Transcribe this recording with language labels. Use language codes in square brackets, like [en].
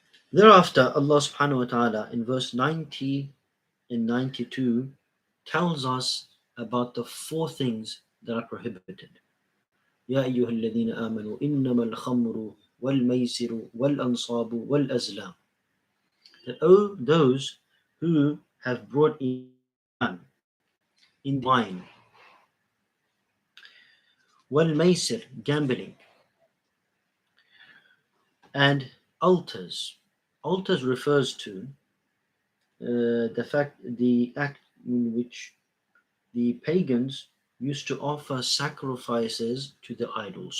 [en] Thereafter, Allah subhanahu wa ta'ala in verse 90 and 92 tells us about the 4 things that are prohibited. [ar] يا أيها الذين آمنوا إنما الخمر والميسر والأنصاب والأزلام. [en] that, oh, those who have brought iman in wine, wal maisir, gambling, and altars. Altars refers to the act in which the pagans used to offer sacrifices to the idols.